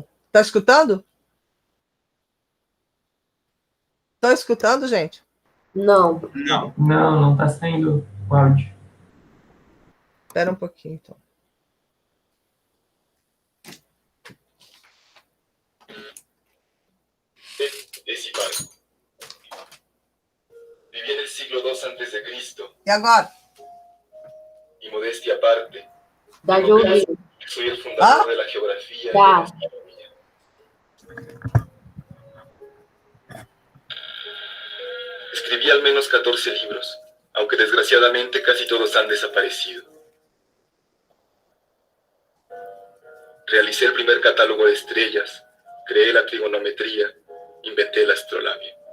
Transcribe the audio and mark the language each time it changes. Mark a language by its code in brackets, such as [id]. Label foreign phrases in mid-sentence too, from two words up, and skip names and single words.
[pt] Tá escutando? Estão escutando, gente? Não. Não. Não está saindo o áudio. Espera um pouquinho, então. Esse barco. [es] Vivía en el siglo II antes de Cristo. [pt] E agora? [es] Y modestia aparte, [pt] Dá de ouvir. [es] soy el fundador de la geografía y de la astronomía. Escribí al menos 14 libros, aunque desgraciadamente casi todos han desaparecido. Realicé el primer catálogo de estrellas, creé la trigonometría, inventé el astrolabio.